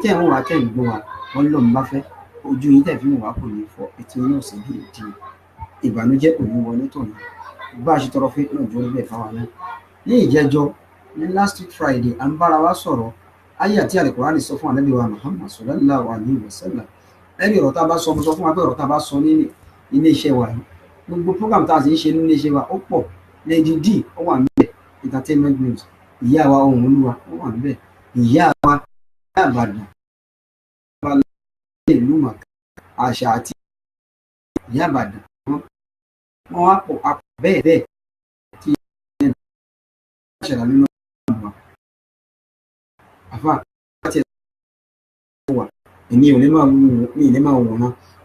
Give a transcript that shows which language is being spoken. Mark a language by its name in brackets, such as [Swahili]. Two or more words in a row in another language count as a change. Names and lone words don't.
[Yoruba] tẹ́ ẹ̀ ń wá tẹ́ ẹ̀ ń gbọ́ wa wọ́n lọ́run bá fẹ́ ojú yín tẹ́ fi ń wá kò ní fọ́ etí yín náà sì bí ìdí ìbànújẹ́ kò ní wọlé tọ̀ yín bá a ṣe tọrọ fún ìrìnàjò orí bẹ́ẹ̀ fáwọn náà ní ìjẹ́jọ́ ní [English] last week Friday [Yoruba] à ń bára wa sọ̀rọ̀ ayé àti Al-Qur'ani sọ fún Ànábì wa Muhammad [Arabic] صلى الله عليه وسلم [Yoruba] ẹni ọ̀rọ̀ tá a bá sọ mo sọ fún wa pé ọ̀rọ̀ tá a bá sọ ní ilé iṣẹ́ wa yìí gbogbo program tá a sì ń ṣe ní ilé iṣẹ́ wa ó pọ̀ Lady D ó wà níbẹ̀ [English] entertainment news [Yoruba] ìyá wa ohun olúwa ó wà níbẹ̀ ìyá wa Ìbàdàn ìlú màkà àṣà àti ìyá Ìbàdàn wọn wá pọ̀ bẹ́ẹ̀ bẹ́ẹ̀ tí ẹ̀ ṣẹlẹ̀ nínú àwọn àfa àti ẹ̀ wà èmi ò ní máa wù mí ní máa wò wọn